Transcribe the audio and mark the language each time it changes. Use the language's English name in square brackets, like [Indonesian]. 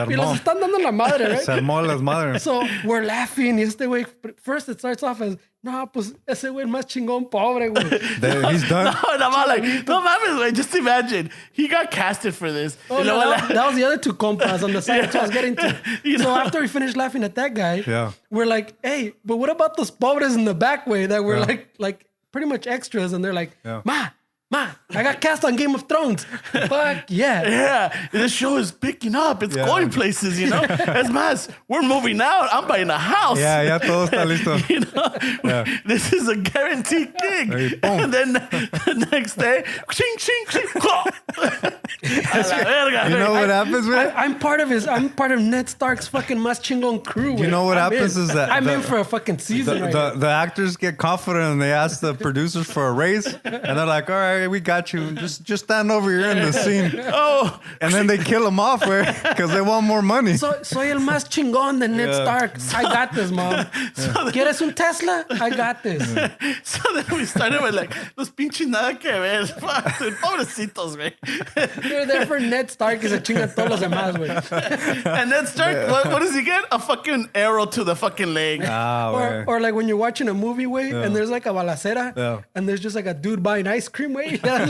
[Spanish] Y los están dando la madre, right? Se armó las madres. [English] So, we're laughing [Spanish] y este güey... [English] First, it starts off as... [Spanish] No, pues ese güey más chingón, pobre, güey. [English] He's done. No, I'm like, [Spanish] no mames, güey. [English] Just imagine. He got casted for this. Oh, no, that was the other 2 compas on the side. That's what I was getting to. So after we finished laughing at that guy, we're like, hey, but what about those pobres in the back way that were like pretty much extras? And they're like, Ma, I got cast on Game of Thrones. Fuck yeah. Yeah, this show is picking up. It's going places, you know. [Spanish] Es más, [English] we're moving out. I'm buying a house. [Spanish] Yeah, ya todo está listo. [English] You know, this is a guaranteed gig. And then the next day, ching, ching, ching. You know what happens, man? I'm part of Ned Stark's fucking [Spanish] más chingón [English] crew. You know what happens is that I'm in for a fucking season. The actors get confident and they ask the producers for a raise, and they're like, all right, we got you. Just stand over here in the scene. Oh, and then they kill him off, because they want more money. [Spanish] Soy el más chingón de Ned Stark. [English] I got this, mom. [Spanish] ¿Quieres un Tesla? [English] I got this. So then we started with like, [Spanish] los pinches nada que ver. Pobrecitos, güey. [English] They're there for Ned Stark [Spanish] y se chingan todos los demás, güey. [English] And Ned Stark, what does he get? A fucking arrow to the fucking leg. Or like when you're watching a movie, güey, and there's like a balacera, and there's just like a dude buying ice cream, güey.